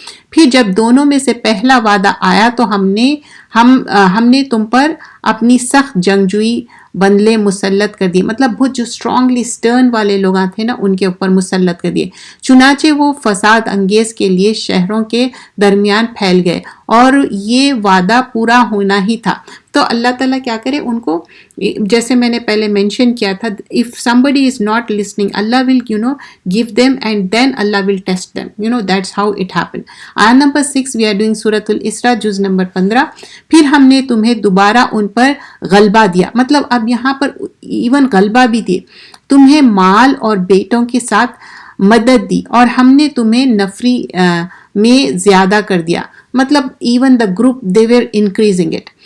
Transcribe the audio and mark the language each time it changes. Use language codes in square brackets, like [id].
[ur] پھر جب دونوں میں سے پہلا وعدہ آیا تو ہم نے تم پر اپنی سخت جنگجوئی بندلے مسلط کر دیے، مطلب بہت جو اسٹرانگلی سٹرن والے لوگ تھے نا ان کے اوپر مسلط کر دیے. چنانچہ وہ فساد انگیز کے لیے شہروں کے درمیان پھیل گئے، اور یہ وعدہ پورا ہونا ہی تھا. تو اللہ تعالیٰ کیا کرے ان کو، جیسے میں نے پہلے مینشن کیا تھا، [en] if somebody is not listening, Allah will give them and then Allah will test them. That's how it happened. Ayah number 6 we are doing Surah Al-Isra جز number 15. [ur] پھر ہم نے تمہیں دوبارہ ان پر غلبہ دیا، مطلب اب یہاں پر ایون غلبہ بھی دی، تمہیں مال اور بیٹوں کے ساتھ مدد دی، اور ہم نے تمہیں نفری میں زیادہ کر دیا، مطلب [en] Even the group they were increasing it.